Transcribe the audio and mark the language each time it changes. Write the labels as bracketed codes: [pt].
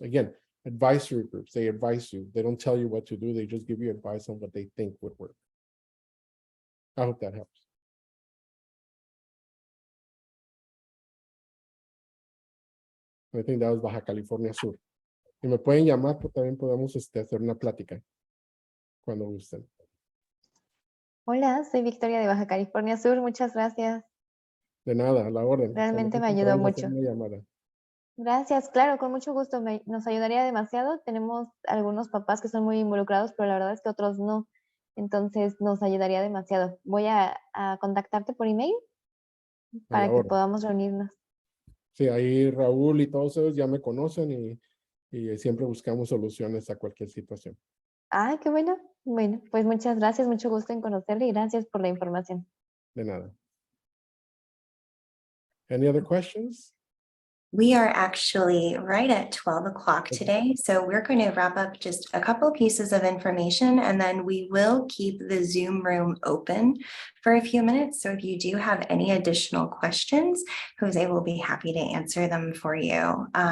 [en] Again, advisory groups, they advise you. They don't tell you what to do. They just give you advice on what they think would work. I hope that helps. I think that was Baja California Sur. [es] Y me pueden llamar, pues también podemos hacer una plática cuando gusten. Hola, soy Victoria de Baja California Sur. Muchas gracias. De nada, a la orden. Realmente me Cuando ayudó podamos hacer mucho. una llamada. Gracias, claro, con mucho gusto. Nos ayudaría demasiado. Tenemos algunos papás que son muy involucrados, pero la verdad es que otros no. Entonces nos ayudaría demasiado. Voy a contactarte por email para que podamos reunirnos. Sí, ahí Raúl y todos ellos ya me conocen y siempre buscamos soluciones a cualquier situación. Ah, qué bueno. Bueno, pues muchas gracias, mucho gusto en conocerle y gracias por la información. De nada. [en] Any other questions? We are actually right at 12 o'clock today, so we're going to wrap up just a couple pieces of information, and then we will keep the Zoom room open for a few minutes. So if you do have any additional questions, Jose will be happy to answer them for you.